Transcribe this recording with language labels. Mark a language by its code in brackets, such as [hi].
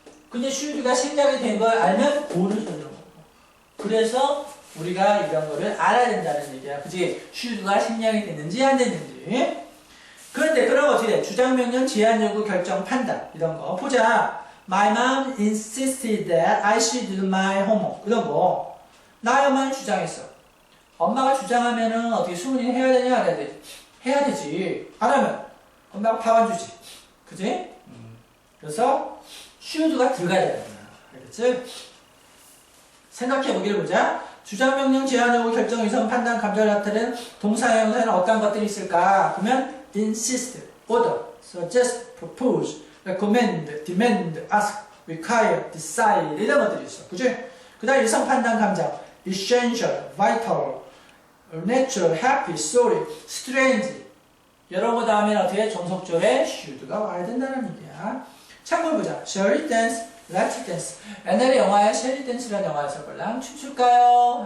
[ko] 근데 should가 생략이 된 걸 알면 go를 써주는 거고. 그래서 우리가 이런 거를 알아야 된다는 얘기야, 그지? should가 생략이 됐는지 안 됐는지. 그런데 그럼 어떻게 돼? 주장, 명령, 제안, 요구, 결정, 판단 이런 거 보자. [en] My mom insisted that I should do my homework. [ko] 이런 거 나의 엄마는 주장했어. 엄마가 주장하면은 어떻게 수문이 해야 되냐 안 해야 되지? 해야 되지. 안 하면 엄마가 밥 안 주지. 그지? 그래서 should가 들어가야 되는 거야. 알겠지? 생각해 보기를 보자. 주장, 명령, 제안, 요구, 결정, 의성, 판단, 감정을 나타내는 동사, 형용사에는 어떤 것들이 있을까? 그러면 [en] insist, order, suggest, propose, recommend, demand, ask, require, decide [ko] 이런 것들이 있어. 그지? 그 다음 의성, 판단, 감정 essential, vital, natural, happy, sorry, strange 이런 거 다음에 어떻게 종속절에 should가 와야 된다는 얘기야. 참고를 보자. [en] Shall we dance? Let's dance. [ko] 옛날에 영화에 Shall we dance라는 영화가 있었걸랑 춤출까요?